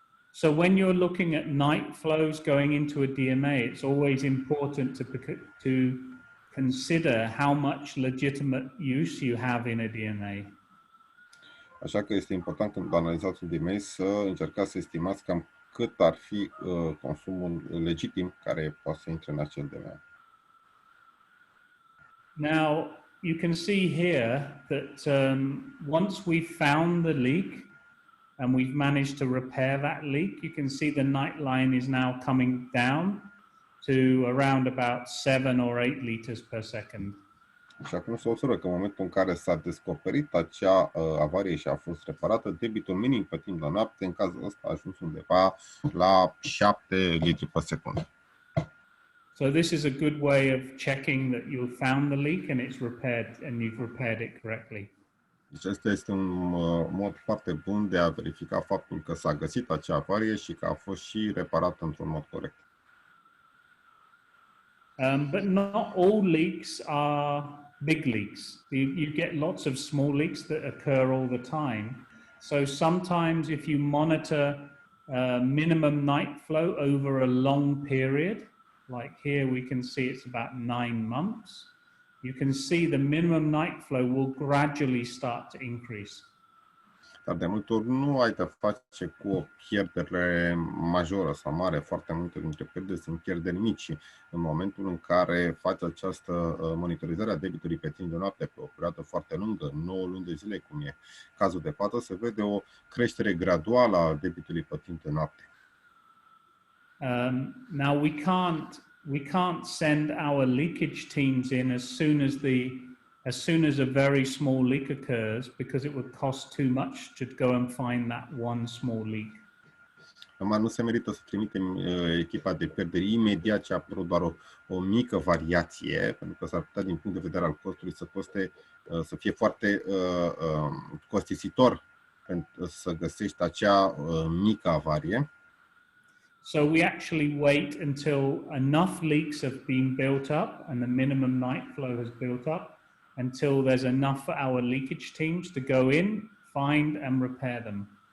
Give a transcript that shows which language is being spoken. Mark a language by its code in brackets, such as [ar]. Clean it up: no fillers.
[en] So when you're looking at night flows going into a DMA, it's always important to consider how much legitimate use you have in a DMA. [ro] Așa că este important când analizați un DMA să încercați să estimați cam cât ar fi consumul legitim care poate să intre în acel DMA. [en] Now, you can see here that once we've found the leak and we've managed to repair that leak, you can see the night line is now coming down to around about 7 or 8 liters per second. [ro] Și acum se observă că în momentul în care s-a descoperit acea avarie și a fost reparată, debitul minim pe timp de noapte, în cazul ăsta a ajuns undeva la 7 litri pe secundă. [en] So this is a good way of checking that you've found the leak and it's repaired and you've repaired it correctly. [ro] Deci acesta este un mod foarte bun de a verifica faptul că s-a găsit acea avarie și că a fost și reparată într-un mod corect. [en] But not all leaks are big leaks. You get lots of small leaks that occur all the time. So sometimes if you monitor minimum night flow over a long period, like here we can see it's about 9 months, you can see the minimum night flow will gradually start to increase. [ro] Dar de multe ori nu ai de face cu o pierdere majoră sau mare. Foarte multe dintre pierderi sunt pierderi mici. În momentul în care faci această monitorizare a debitului pe timp de noapte pe o perioadă foarte lungă, 9 luni de zile, cum e cazul de față, se vede o creștere graduală a debitului pe timp de noapte. [en] Now we can't send our leakage teams in as soon as a very small leak occurs, because it would cost too much to go and find that one small leak. [ro] Acum nu se merită să trimitem echipa de pierderi imediat ce a apărut doar o mică variație, pentru că s-ar putea din punct de vedere al costului să fie foarte costisitor pentru să găsești acea mică avarie. [en] So we actually wait until enough leaks have been built up and the minimum night flow has built up until there's enough for our leakage teams to go in, find and repair them.